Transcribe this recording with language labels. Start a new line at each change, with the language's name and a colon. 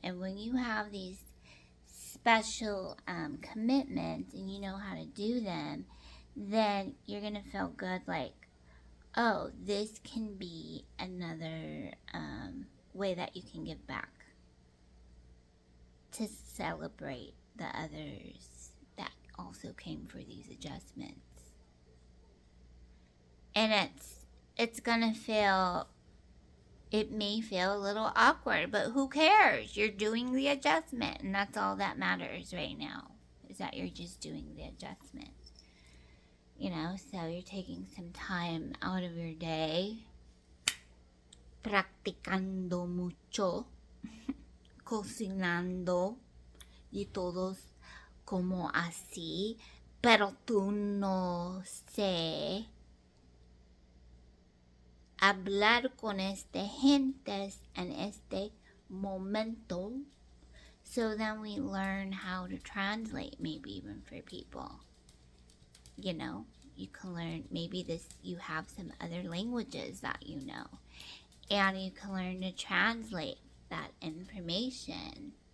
English: And when you have these special commitments and you know how to do them, then you're going to feel good like, oh, this can be another way that you can give back to celebrate the others that also came for these adjustments. And it's gonna feel, it may feel a little awkward, but who cares? You're doing the adjustment, and that's all that matters right now, is that you're just doing the adjustment. You know, so you're taking some time out of your day,
Spanish: practicando mucho, cocinando y todos como así, pero tú no sé hablar con este gentes en este momento.
English: So then we learn how to translate, maybe even for people. You know, you can learn, maybe you have some other languages that you know, and you can learn to translate that information.